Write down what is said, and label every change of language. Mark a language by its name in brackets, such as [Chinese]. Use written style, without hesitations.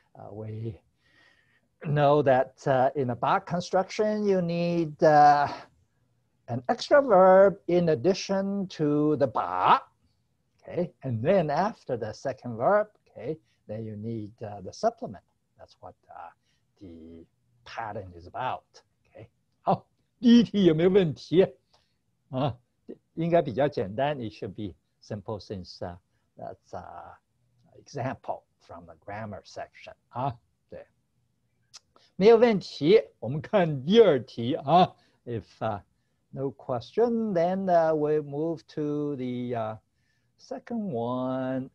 [English] We know that in a bar construction you need an extra verb in addition to the bar, okay, and then after the second verb, okay, then you need the supplement. That's what the pattern is about. Okay. [Chinese] 好，第一题有没有问题啊？应该比较简单。 [English] It should be simple since that's an example from the grammar section 啊。对， [Chinese] 没有问题。我们看第二题啊。 [English] If no question, then we move to the second one.